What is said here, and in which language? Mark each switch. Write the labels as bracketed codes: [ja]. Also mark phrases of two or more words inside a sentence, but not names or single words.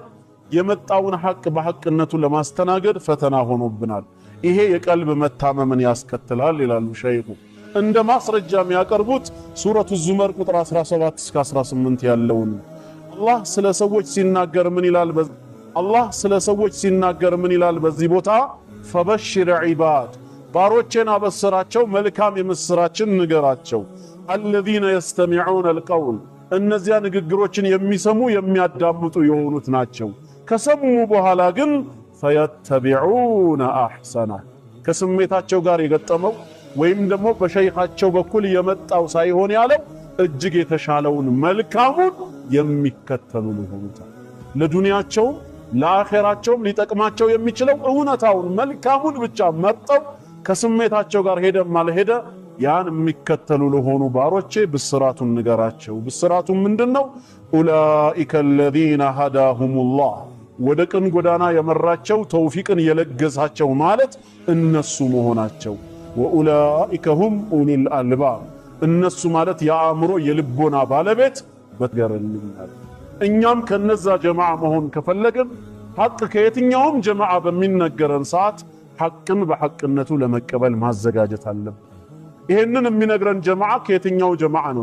[am] የመጣውን ሐቅ በሐቅነቱ ለማስተናገድ ፈተና ሆኖብናል። ይሄ የቀልብ መታመምን ያስከትላል ይላሉ ሸይኹ። እንደ ማስረጃ የሚያቀርቡት ሱረቱ ዙመር ቁጥር 17 እስከ 18 ያለውን አላህ ስለ ሰዎች ሲናገር ምን ይላል በዚህ ቦታ [ar] فبشر عباد [am] ባሮቼን አበስራቸው መልካም የምስራችን ንገራቸው [ar] الذين يستمعون القول [am] እነዚያ ንግግሮችን የሚሰሙ የሚያዳምጡ የሆኑት ናቸው። ከሰሙ በኋላ ግን [ar] فيتبعون احسنه [am] ከስሜታቸው ጋር የገጠመው ወይም ደግሞ በሸይኻቸው በኩል የመጣው ሳይሆን ያለው እጅግ የተሻለውን መልካሙን የሚከተሉ ይሆኑታ። ለዱንያቸው ለአኺራቸውም ሊጠቅማቸው የሚችለው እውነታውን መልካሙን ብቻ መርጠው ከስሜታቸው ጋር ሄደም አልሄደ ያን የሚከተሉ ለሆኑ ባሮቼ ብስራቱን ንገራቸው። ብስራቱ ምንድነው? [ar] أولئك الذين هداهم الله [am] ወደ ቅን ጎዳና የመራቸው ተውፊቅን የለገሳቸው ማለት እነሱ መሆናቸው። [ar] وأولئك هم أولو الألباب [am] እነሱ ማለት የአእምሮ የልቦና ባለቤት በትገረልኛል። እኛም ከነዛ ጀማዓ መሆን ከፈለግን ሐቅ ከየትኛውም ጀማዓ በሚነገረን ሰዓት ሐቅን በሐቅነቱ ለመቀበል ማዘጋጀት አለብን። ይሄንን የሚነግረን ጀማዓ ከየትኛው ጀማዓ ነው?